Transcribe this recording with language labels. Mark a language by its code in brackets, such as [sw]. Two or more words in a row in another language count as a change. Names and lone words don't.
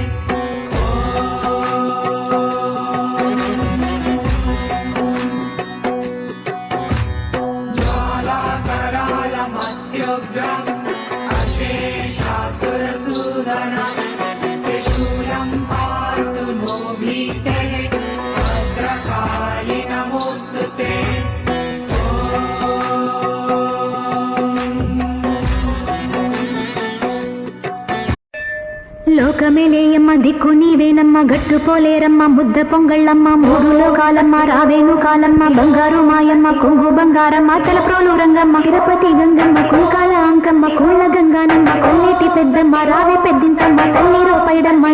[sa] ज्वालाकरालमत्युग्रम् अशेषासुरसूदनम् त्रिशूलम् पातु नो भीतेः भद्रकाली नमोऽस्तु ते। [te] లోకమేలేయమ్మ దిక్కు నీవేనమ్మ గట్టు పోలేరమ్మ ముద్ద పొంగళ్ళమ్మ మూడు లోకాలమ్మ రావేణు కాలమ్మ బంగారు మాయమ్మ కొంగు బంగారమ్మ తలప్రోలు రంగమ్మ తిరుపతి గంగమ్మ కుంకాల అంకమ్మ కోళ్ళ గంగానమ్మ కొల్లేటి పెద్దమ్మ రావే పెద్దింతమ్మ తల్లి రూపైడమ్మ